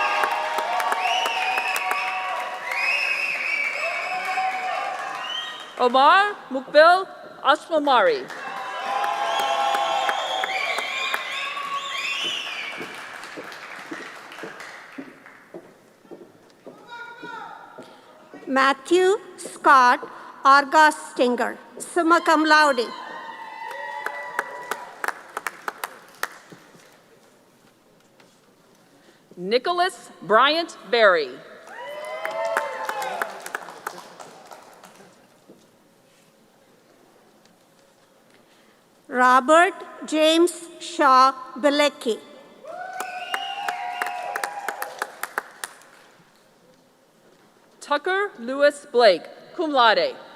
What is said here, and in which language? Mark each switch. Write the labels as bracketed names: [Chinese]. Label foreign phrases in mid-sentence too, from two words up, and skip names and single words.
[English] Omar Mukbil Ashmamari. Matthew Scott Argastinger, [Latin] summa cum laude. [English] Nicholas Bryant Berry. Robert James Shaw Bilecki. Tucker Lewis Blake, [Latin] cum laude.